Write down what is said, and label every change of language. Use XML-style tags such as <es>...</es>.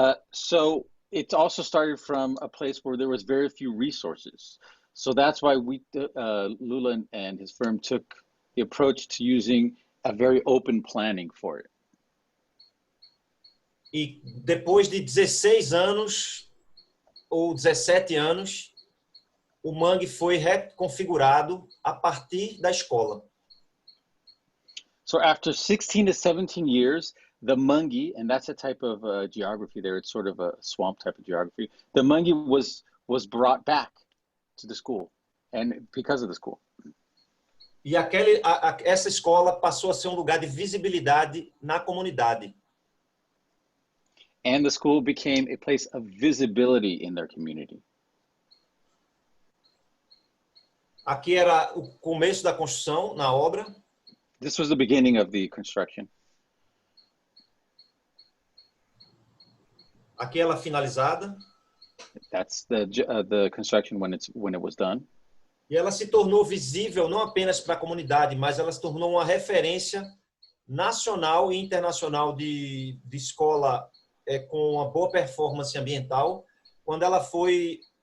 <en>So it also started from a place where there was very few resources. So that's why Lula and his firm took the approach to using a very open planning for it.</en> <pt>E depois de 16 anos ou 17 anos, o mangue foi reconfigurado a partir da escola.</pt> <en>So after 16 to 17 years, the mangue, and that's a type of geography there, it's sort of a swamp type of geography, the mangue was brought back to the school, and because of the school.</en> <pt>E essa escola passou a ser um lugar de visibilidade na comunidade.</pt> <en>And the school became a place of visibility in their community.</en> <pt>Aqui era o começo da construção, na obra.</pt> <en>This was the beginning of the construction.</en> <pt>Aqui ela finalizada.</pt> <en>That's the construction when it was done.</en> <pt>E ela se tornou visível não apenas para a comunidade, mas ela se tornou uma referência nacional e internacional de escola com uma boa performance ambiental, quando ela foi</pt>